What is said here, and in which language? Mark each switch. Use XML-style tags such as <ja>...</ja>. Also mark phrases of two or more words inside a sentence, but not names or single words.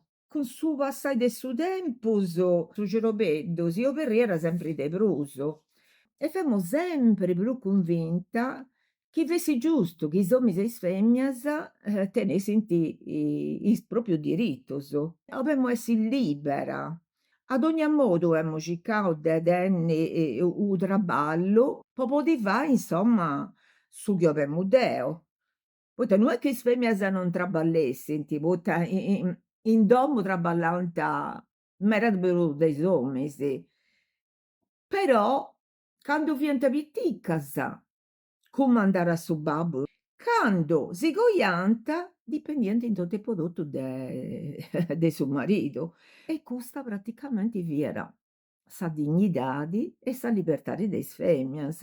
<sc>Cun su passai de su tempus, su cirobeddus, io perriera sempri de prus e femo sempre pru cunvinta chi fessi giustu chi is ommis e is feminas, tenessint is proprius dirittus. 'Olemmo essi libera. Ad ogni modu emmo circau de tenni, u traballu po podi fai insomma su chi 'olemmo deo. Poita non è che is feminas non traballessint, poita in domu traballant meda de prus de is ommis. Però cando fiant piticas, cumandare a su babbu, cando si coiant dipendiant in toto e po totu de de su maridu e custa praticamenti fiat sa dignidadi e sa libertadi de is feminas.</sc>